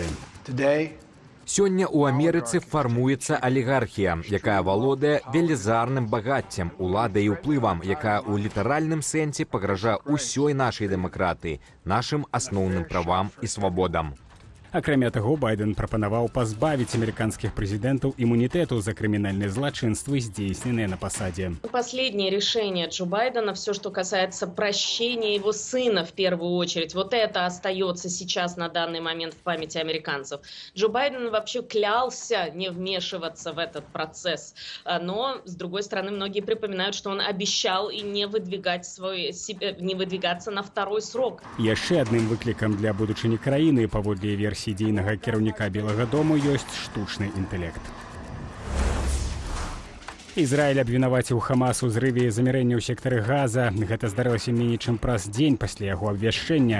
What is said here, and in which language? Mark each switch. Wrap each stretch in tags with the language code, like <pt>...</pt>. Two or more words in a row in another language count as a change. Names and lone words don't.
<be>Сёння ў Амерыцы фармуецца алігархія, якая валодае велізарным багаццем, уладай і ўплывам, якая ў літаральным сэнсе пагражае ўсёй нашай дэмакратыі, нашым асноўным правам і свабодам. Акрамя таго, Байден прапанаваў пазбавіць амерыканскіх прэзідэнтаў імунітэту за крымінальныя злачынствы, здзейсненыя на пасадзе.</be> <ru>Последнее решение Джо Байдена, все, что касается прощения его сына в первую очередь, вот это остается сейчас на данный момент в памяти американцев. Джо Байден вообще клялся не вмешиваться в этот процесс, но, с другой стороны, многие припоминают, что он обещал и не выдвигаться на второй срок.</ru> <be>Яшчэ адным выклікам для будучыні краіны, паводле версіі дзейнага кіраўніка Белага дому, ёсць штучны інтэлект. Ізраіль абвінаваціў Хамас у зрыве замірэння ў сектары Газа. Гэта здарылася меней чым праз дзень пасля яго абвяшчэння.</be>